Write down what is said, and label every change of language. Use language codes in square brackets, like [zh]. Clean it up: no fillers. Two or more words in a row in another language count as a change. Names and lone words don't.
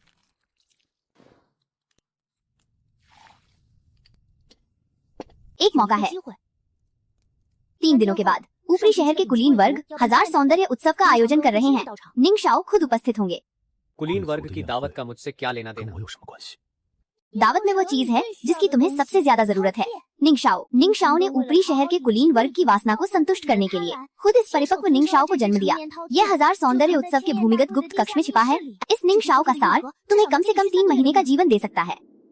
[hi] एक मौका है। 3 दिनों के बाद ऊपरी शहर के कुलीन वर्ग 1000 सौंदर्य उत्सव का आयोजन कर रहे हैं। निंगशाओ खुद उपस्थित होंगे। कुलीन वर्ग की दावत का मुझसे क्या लेना 跟 देना? [zh] 我有什么关系？ [hi] दावत में वो चीज है जिसकी तुम्हें सबसे ज्यादा जरूरत है। निंगशाओ ने ऊपरी शहर के कुलीन वर्ग की वासना को संतुष्ट करने के लिए खुद इस परिपक्व निंगशाओ को जन्म दिया। यह 1000 सौंदर्य उत्सव के भूमिगत गुप्त कक्ष में छिपा है। इस निंगशाओ का सार तुम्हें कम से कम 3 महीने का जीवन दे सकता है।